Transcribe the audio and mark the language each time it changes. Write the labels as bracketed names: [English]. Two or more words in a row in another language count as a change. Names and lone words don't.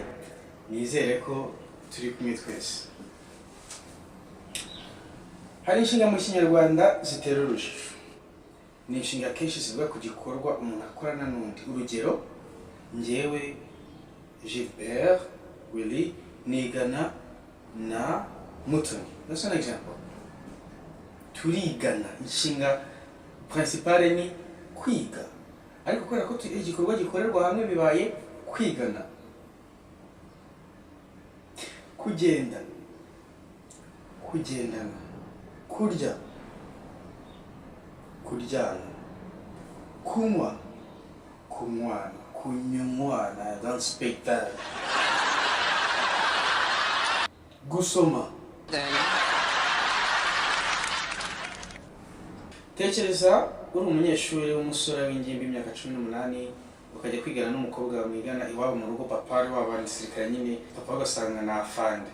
[Kinyarwanda] Nizere ko turi kumwe twese. Hari inshinga mu kinyarwanda zitera urujijo. Ni inshinga kenshi zivuga ku gikorwa umuntu akorana n'undi. Urugero, njyewe Gilbert Willy nigana na Mutoni. [English] That's an example. [Kinyarwanda] Turigana. Inshinga principale ni kwiga. Ariko kubera ko igikorwa gikorerwa hamwe bibaye kwigana. Kugenda, kugendana, kurya, kuryana, kunywa, kunywana, kunywana. [English] I don't speak that. [Kinyarwanda] Gusoma. Tekereza uri umunyeshuri w'umusore w'ingimbi imyaka 18 ukajya kwigana n'umukobwa mwigana iwabo mu rugo. Papa ari wabandi sirikare nyine, papa agasanga na afande.